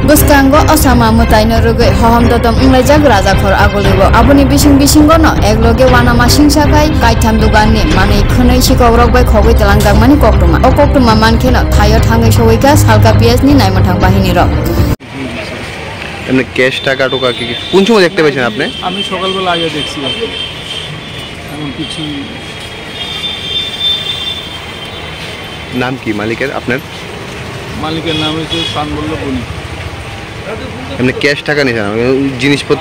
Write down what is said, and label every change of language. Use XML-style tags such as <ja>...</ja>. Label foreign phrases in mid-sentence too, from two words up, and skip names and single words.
<trp>Buskango osama mutaino rugai hoham dodom unglajak rajakhor agolibo aboni bising bisingono egloge wanama singsakai kaitham duganni manei khonei sikogrok bai khogoi telangjak mani koktuma o koktuma mankheno thayo thangai soika salka piasni naimathang bahini rok</trp> <bn>এমনি ক্যাশ টাকা টোকা কি কোন সময় দেখতে পেয়েছেন আপনি? আমি সকালবেলা আগে দেখছি এমন কিছু। নাম কি মালিকের আপনার? মালিকের নাম হচ্ছে সানবল্লভ বণিক। এমনি ক্যাশ টাকা নিয়েছেন জিনিসপত্র</bn>